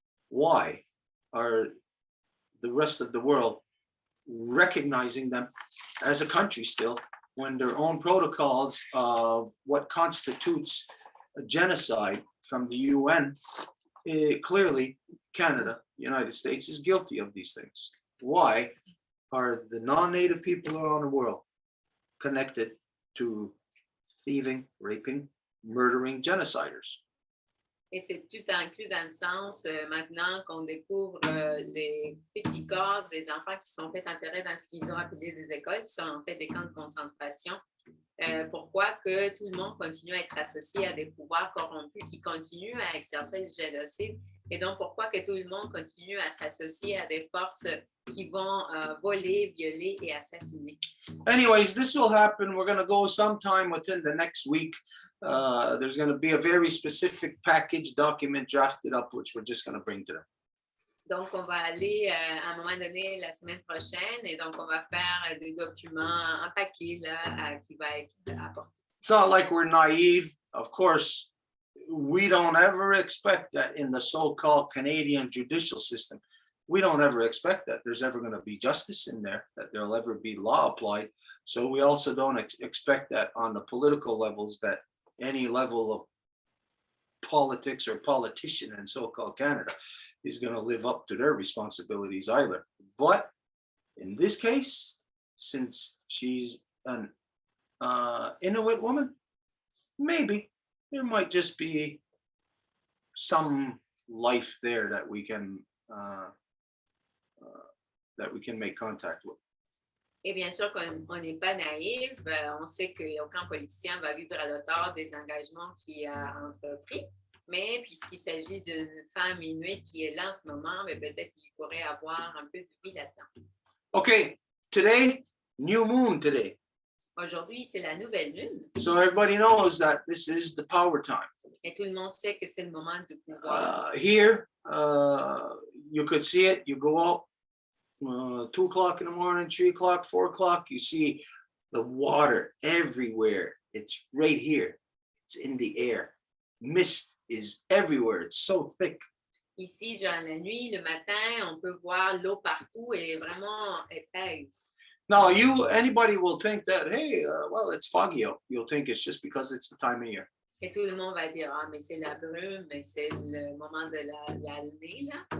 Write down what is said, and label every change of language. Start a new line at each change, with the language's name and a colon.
English: Why are the rest of the world recognizing them as a country still, when their own protocols of what constitutes a genocide from the UN, clearly Canada, United States, is guilty of these things? Why are the non-native people around the world connected to thieving, raping, murdering genociders?
French: Et c'est tout inclus dans le sens, maintenant qu'on découvre les petits corps des enfants qui sont fait enterrer dans ce qu'ils ont appelé des écoles, qui sont en fait des camps de concentration. Pourquoi que tout le monde continue à être associé à des pouvoirs corrompus qui continuent à exercer le génocide, et donc pourquoi que tout le monde continue à s'associer à des forces qui vont voler, violer et assassiner.
English: Anyways, this will happen. We're going to go sometime within the next week. There's going to be a very specific package document drafted up, which we're just going to bring to them.
French: Donc, on va aller à un moment donné la semaine prochaine, et donc on va faire des documents en paquet là, qui va être apporté.
English: It's not like we're naive. Of course, we don't ever expect that in the so-called Canadian judicial system. We don't ever expect that there's ever going to be justice in there, that there'll ever be law applied. So we also don't expect that on the political levels, that any level of politics or politician in so-called Canada is going to live up to their responsibilities either. But in this case, since she's an Inuit woman, maybe there might just be some life there that we can make contact with.
French: Et bien sûr qu'on n'est pas naïf, on sait qu'aucun politicien va vivre à l'auteur des engagements qu'il a entrepris, mais puisqu'il s'agit d'une femme inuite qui est là en ce moment, mais peut-être qu'il pourrait avoir un peu de vie là-dedans.
English: Okay, today, new moon today.
French: Aujourd'hui, c'est la nouvelle lune,
English: So everybody knows that this is the power time.
French: et tout le monde sait que c'est le moment de pouvoir.
English: Here, you could see it. You go out 2 o'clock in the morning, 3 o'clock, 4 o'clock, you see the water everywhere. It's right here. It's in the air. Mist is everywhere. It's so thick.
French: Ici, genre la nuit, le matin, on peut voir l'eau partout et vraiment épaisse.
English: Now, anybody will think that, hey, well, it's foggy out. You'll think it's just because it's the time of year.
French: Et tout le monde va dire, ah, mais c'est la brume, mais c'est le moment de la lune, là.